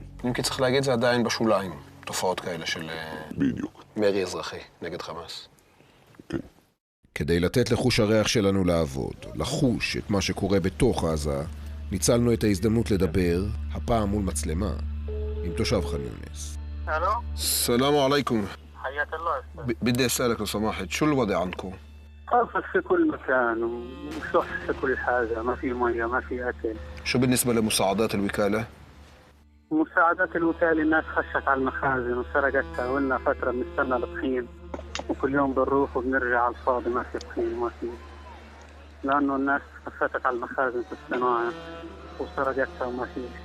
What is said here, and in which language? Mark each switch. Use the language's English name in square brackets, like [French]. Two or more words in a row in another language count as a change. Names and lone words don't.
[Hebrew] אם כי צריך להגיד, זה עדיין בשוליים, תופעות כאלה של... בדיוק. מרי אזרחי נגד חמאס. כן. כדי לתת לחוש הריח שלנו לעבוד, לחוש את מה שקורה בתוך עזה, ניצלנו את ההזדמנות לדבר, הפעם מול מצלמה, עם תושב ח'אן יונס. [Arabic] الو السلام عليكم. حياك الله استاذ. بدي أسألك لو سمحت، شو الوضع عندكم؟ قصف في كل مكان وصح في كل حاجة، ما في مية ما في أكل. شو بالنسبة لمساعدات الوكالة؟ مساعدات الوكالة الناس خشت على المخازن وسرقتها، ولنا فترة بنستنى الطحين وكل يوم بنروح وبنرجع على الفاضي، ما في طحين ما في، لأنه الناس خشت على المخازن في الصناعة وسرقتها وما في.